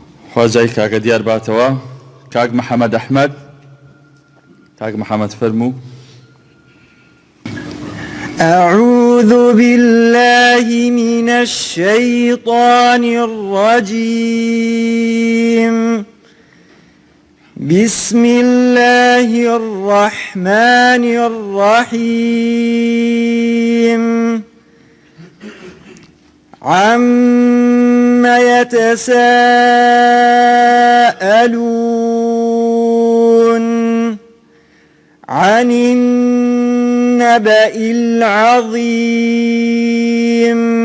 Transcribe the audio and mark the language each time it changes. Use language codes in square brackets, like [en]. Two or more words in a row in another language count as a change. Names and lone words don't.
[ckb] خوازای کاکە دیار باتەوە کاک محەممەد ئەحمەد کاک محەممەد فەرموو [ar] أعوذ بالله من الشيطان الرجيم بسم الله الرحمن الرحيم عم يتساءلون عن النبأ العظيم